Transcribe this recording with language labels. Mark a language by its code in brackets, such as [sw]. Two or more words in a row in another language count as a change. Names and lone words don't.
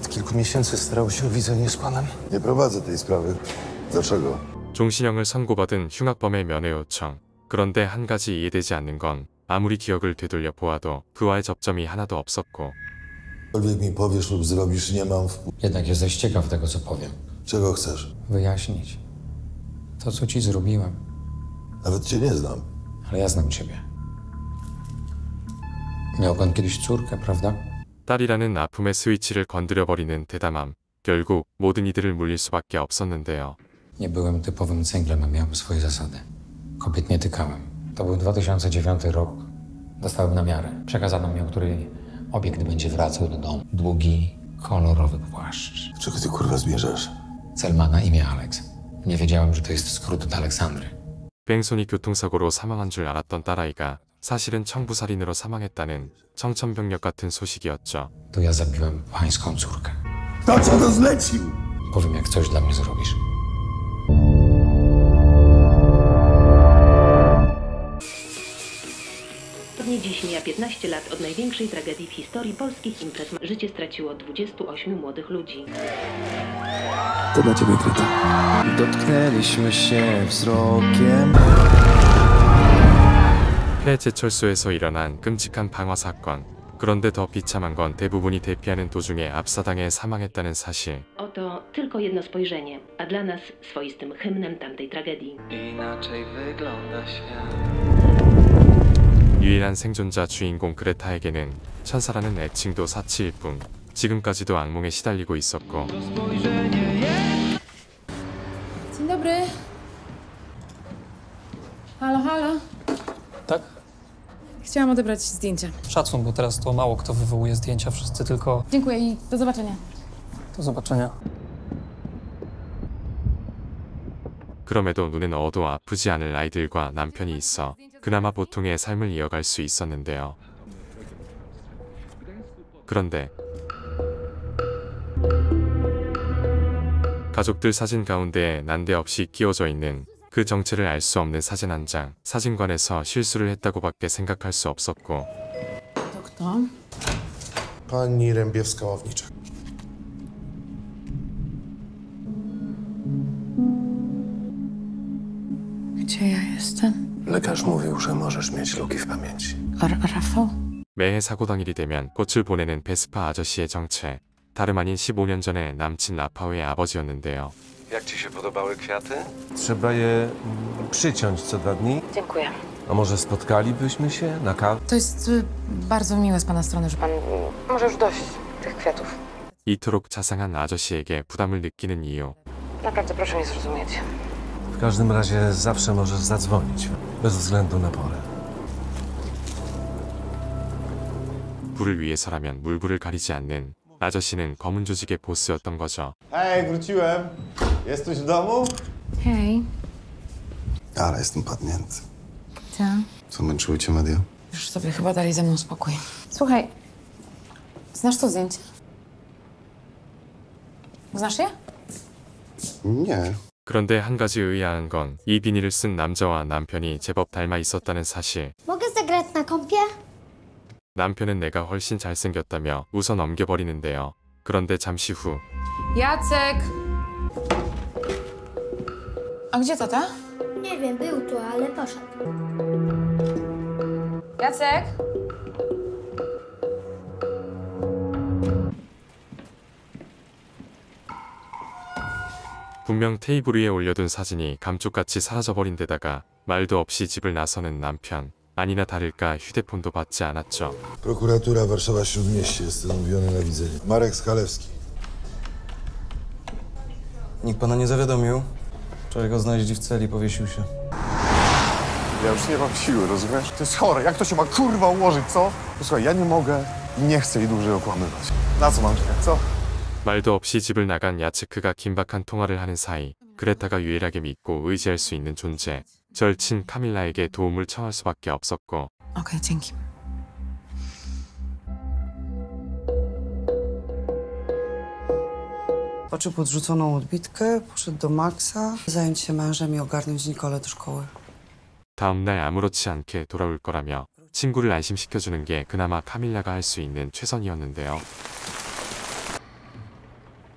[pl] kilku miesięcy starał się o widzenie z panem. Nie prowadzę tej sprawy. Dlaczego? [ko] 종신형을 선고받은 흉악범의 면회 요청. 그런데 한 가지 이해되지 않는 건 아무리 기억을 되돌려 보아도 그와의 접점이 하나도 없었고 [pl] Cokolwiek mi powiesz lub zrobisz, nie mam wpływu. Jednak jesteś ciekaw tego, co powiem. Czego chcesz? Wyjaśnić to, co ci zrobiłem. Nawet cię nie znam. Ale ja znam ciebie. Miał pan kiedyś córkę, prawda? [ko] 딸이라는 아픔의 스위치를 건드려버리는 대담함. 결국 모든 이들을 물릴 수밖에 없었는데요. [pl] Nie byłem typowym cynglem, a miałem swoje zasady. Kobiet nie tykałem. To był 2009 rok. Dostałem namiarę. Przekazano mi, o której obiekt będzie wracał do domu. Długi, kolorowy płaszcz. Czego ty kurwa zmierzasz? Cel ma na imię Alex. Nie wiedziałem, że to jest skrót od Aleksandry. [ko] 비행선이 교통사고로 사망한 줄 알았던 딸아이가 사실은 청부살인으로 사망했다는 청천벽력 같은 소식이었죠. [pl] To ja zabiłem pańską córkę. To co to zlecił? Powiem, jak coś dla mnie zrobisz. W dniu dziś mija 15 lat od największej tragedii w historii polskich imprez. Życie straciło 28 młodych ludzi. To dla ciebie, Kryta. dotknęliśmy się wzrokiem. [ko] 폐제철소에서 일어난 끔찍한 방화 사건. 그런데 더 비참한 건 대부분이 대피하는 도중에 압사당해 사망했다는 사실. [pl] Oto tylko jedno spojrzenie, a dla nas swoistym hymnem tamtej tragedii. Inaczej wygląda świat. [ko] 유일한 생존자 주인공 그레타에게는 천사라는 애칭도 사치일 뿐 지금까지도 악몽에 시달리고 있었고 [pl] Dzień dobry. Halo, halo. Tak? Chciałam odebrać zdjęcia. Szacun, bo teraz to mało kto wywołuje zdjęcia, wszyscy tylko... Dziękuję i do zobaczenia. Do zobaczenia. [ko] 그럼에도 눈에 넣어도 아프지 않을 아이들과 남편이 있어 그나마 보통의 삶을 이어갈 수 있었는데요. 그런데 가족들 사진 가운데에 난데없이 끼워져 있는 그 정체를 알 수 없는 사진 한 장. 사진관에서 실수를 했다고밖에 생각할 수 없었고 [pl] To kto? Pani Rębiewska-Ławnicza. Gdzie ja jestem? Lekarz mówił, że możesz mieć luki w pamięci. Rafał? [ko] 매해 사고 당일이 되면 꽃을 보내는 베스파 아저씨의 정체. 다름 아닌 15년 전에 남친 라파오의 아버지였는데요. [pl] Jak ci się podobały kwiaty? Trzeba je przyciąć co 2 dni. Dziękuję. A może spotkalibyśmy się na kawę? To jest bardzo miłe z pana strony, że pan może już dość tych kwiatów. [ko] 이토록 자상한 아저씨에게 부담을 느끼는 이유. [pl] Naprawdę proszę mnie zrozumieć. W każdym razie zawsze możesz zadzwonić, bez względu na porę. [ko] 불을 위해서라면 물불을 가리지 않는 아저씨는 검은 조직의 보스였던 거죠. [pl] Hej, wróciłem. Jesteś w domu? Hej. Ale jestem padnięty. Co? Co, męczyły cię media? Już sobie chyba dali ze mną spokój. Słuchaj, znasz to zdjęcie? Znasz je? Nie. [ko] 그런데 한 가지 의아한 건 이 비닐을 쓴 남자와 남편이 제법 닮아 있었다는 사실. [pl] Mogę zagrać na kompie? [ko] 남편은 내가 훨씬 잘생겼다며 웃어 넘겨버리는데요. 그런데 잠시 후 [pl] Jacek! A gdzie tata? Nie wiem, był tu, ale poszedł. Jacek? [ko] 분명 테이블 위에 올려둔 사진이 감쪽같이 사라져버린 데다가 말도 없이 집을 나서는 남편. 아니나 다를까 휴대폰도 받지 않았죠. [pl] Prokuratura Warszawa Śródmieście jest umówiony na widzenie. Marek Skalewski. Nikt pana nie zawiadomił. Wczoraj go znaleźli w celi, powiesił się. Ja już nie mam siły, rozumiesz? To jest chore. Jak to się ma kurwa ułożyć, co? Posłuchaj, ja nie mogę i nie chcę jej dłużej okłamywać. Na co mam czekać, co? [ko] 말도 없이 집을 나간 야츠크가 긴박한 통화를 하는 사이 그레타가 유일하게 믿고 의지할 수 있는 존재. 절친 카밀라에게 도움을 청할 수밖에 없었고 [pl] Okej, dzięki. Zobaczył podrzuconą odbitkę, poszedł do Maxa, zająć się mężem i ogarnąć Nikolę do szkoły. [ko] 다음날 아무렇지 않게 돌아올 거라며 친구를 안심시켜주는 게 그나마 카밀라가 할 수 있는 최선이었는데요.